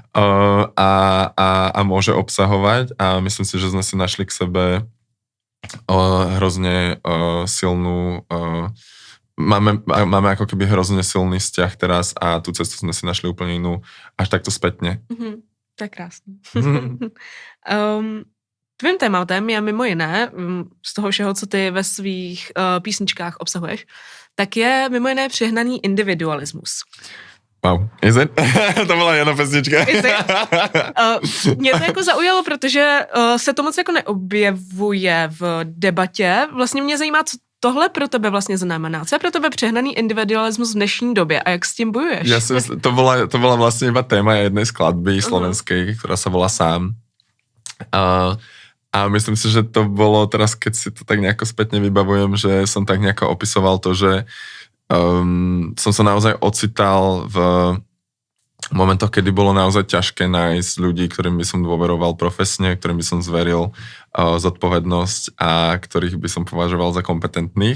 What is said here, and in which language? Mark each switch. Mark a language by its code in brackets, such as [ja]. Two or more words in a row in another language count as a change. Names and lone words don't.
[sk] a môže obsahovať a myslím si, že sme si našli k sebe hrozne silnú máme ako keby hrozne silný vzťah teraz a tú cestu sme si našli úplne inú až takto spätne. [cs] To je krásný. Tvým tématem je mimo jiné, z toho všeho, co ty ve svých písničkách obsahuješ, tak je mimo jiné přehnaný individualismus. [en] Wow, is it? [sk] To byla jedna pesnička. [cs] Mě to jako zaujalo, protože se to moc jako neobjevuje v debatě. Vlastně mě zajímá, co tohle pro tebe vlastně znamená. Co je pro tebe přehnaný individualismus v dnešní době a jak s tím bojuješ? [sk] To bola vlastne iba téma jednej skladby slovenskej, ktorá sa volá Sám. A myslím si, že to bolo teraz, keď si to tak nejako spätne vybavujem, že som tak nejako opisoval to, že som sa naozaj ocital v momentoch, kedy bolo naozaj ťažké nájsť ľudí, ktorým by som dôveroval profesne, ktorým by som zveril zodpovednosť a ktorých by som považoval za kompetentných.